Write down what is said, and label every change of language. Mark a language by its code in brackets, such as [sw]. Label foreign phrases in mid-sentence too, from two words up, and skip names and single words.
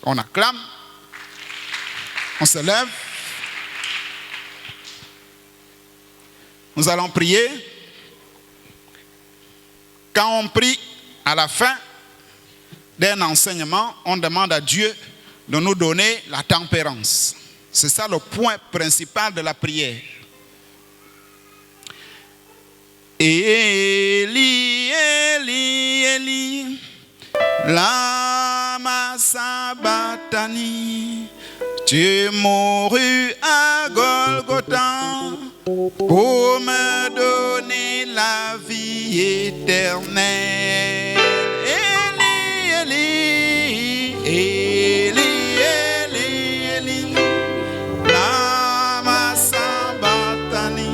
[fr] On acclame, on se lève. Nous allons prier. Quand on prie à la fin d'un enseignement, on demande à Dieu de nous donner la tempérance. C'est ça le point principal de la prière. [arc] אלי אלי אלי למה שבקתני. [fr] Tu mourus à Golgotha pour me donner la vie éternelle. [arc] אלי אלי אלי אלי אלי למה שבקתני.